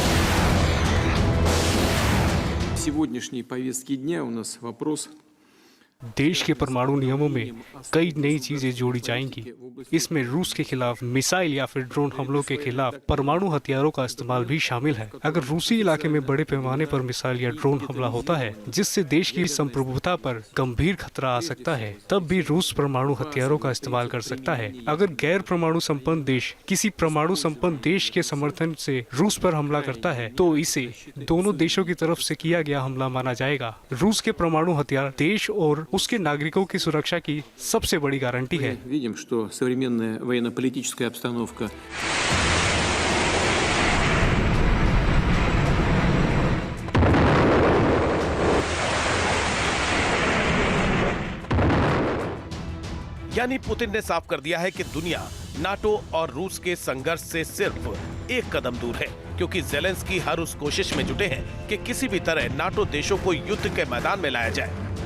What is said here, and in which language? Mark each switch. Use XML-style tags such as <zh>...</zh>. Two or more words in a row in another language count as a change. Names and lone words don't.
<ru>сегодняшней повестки дня у нас вопрос</ru> <hi>देश के परमाणु नियमों में कई नई चीजें जोड़ी जाएंगी। इसमें रूस के खिलाफ मिसाइल या फिर ड्रोन हमलों के खिलाफ परमाणु हथियारों का इस्तेमाल भी शामिल है। अगर रूसी इलाके में बड़े पैमाने पर मिसाइल या ड्रोन हमला होता है जिससे देश की संप्रभुता पर गंभीर खतरा आ सकता है, तब भी रूस परमाणु हथियारों का इस्तेमाल कर सकता है। अगर गैर परमाणु संपन्न देश किसी परमाणु संपन्न देश के समर्थन से रूस पर हमला करता है तो इसे दोनों देशों की तरफ से किया गया हमला माना जाएगा। रूस के परमाणु हथियार देश और उसके नागरिकों की सुरक्षा की सबसे बड़ी गारंटी है।</hi> <ru>Видим, что современная военно-политическая обстановка</ru> <hi>यानी पुतिन ने साफ कर दिया है कि दुनिया नाटो और रूस के संघर्ष से सिर्फ एक कदम दूर है, क्योंकि जेलेंस्की हर उस कोशिश में जुटे हैं कि किसी भी तरह नाटो देशों को युद्ध के मैदान में लाया जाए।</hi>